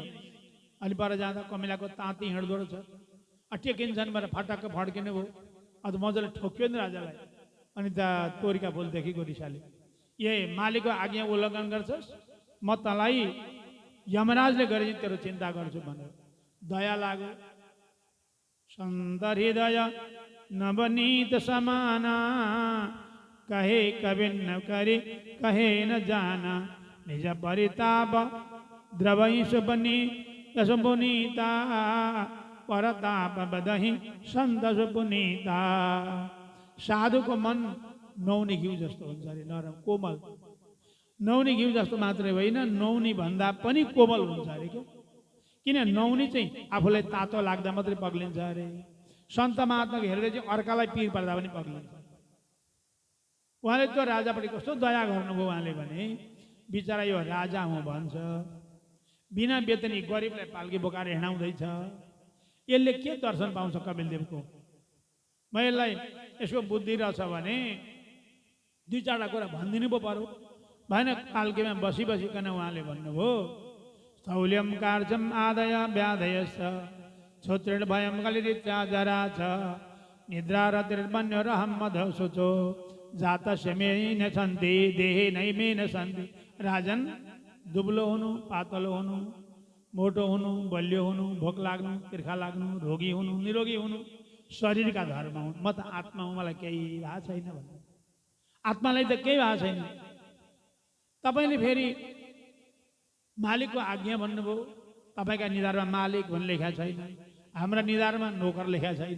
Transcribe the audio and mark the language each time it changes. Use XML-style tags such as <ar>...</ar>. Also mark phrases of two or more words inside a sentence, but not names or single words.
<ne>अनि पर जाँदा कमिलाको ताती हिँड्दो रहेछ। टेकिन्छन् भनेर फटक्क फड्किने भयो। अन्त मजाले ठोक्यो नि राजालाई। अनि त तोरीका फुलदेखि गोरिसाले, ए मालिकको आज्ञा उल्लङ्घन गर्छस्, म तँलाई यमराजले गरे तेरो चिन्ता गर्छु भनेर दया लाग्यो।</ne> <awa>सन्त हृदय नवनीत समाना, कहे कवि न करे कहे न जाना। निज परिताप द्रवईश बनी दस पुनीता, परताप बदही सन्तस पुनीता।</awa> <ne>साधुको मन नौनी घिउ जस्तो हुन्छ अरे, नरम कोमल। नौनी घिउ जस्तो मात्रै होइन, नौनी भन्दा पनि कोमल हुन्छ अरे। किन नौनी चाहिँ आफूलाई तातो लाग्दा मात्रै पग्लिन्छ अरे। सन्त महात्माको हेर्दै चाहिँ अर्कालाई पिर पर्दा पनि पग्लिन्छ। उहाँले त्यो राजापट्टि कस्तो दया गर्नुभयो उहाँले भने, बिचरा यो राजा हुँ भन्छ, बिना वेतनी गरिबलाई पाल्की बोकाएर हिँडाउँदैछ, यसले के दर्शन पाउँछ कपिलदेवको। म यसलाई यसको बुद्धि रहेछ भने 2-4 कुरा भनिदिनु पो पर्यो भएन। पाल्कीमा बसी बसिकन उहाँले भन्नुभयो,</ne> <sa>स्थौल्यम कार्जम आदय व्याधयस छोत्रेण भयम कलिरित्या जरा छ। निद्रा रतिर्मन्य रहम मध सोचो, जात मे न सन्ति देहे नै मे न सन्ति।</sa> <ne>राजन, दुब्लो हुनु, पातलो हुनु, मोटो हुनु, बलियो हुनु, भोक लाग्नु, तिर्खा लाग्नु, रोगी हुनु, निरोगी हुनु शरीरका धर्म हुन्। म त आत्मा हुँ, मलाई केही भएको छैन भन्नु। आत्मालाई त केही भएको छैन। तपाईँले फेरि मालिकको आज्ञा भन्नुभयो, तपाईँका निधारमा मालिक भन्ने लेखा छैन, हाम्रा निधारमा नोकर लेखा छैन।</ne>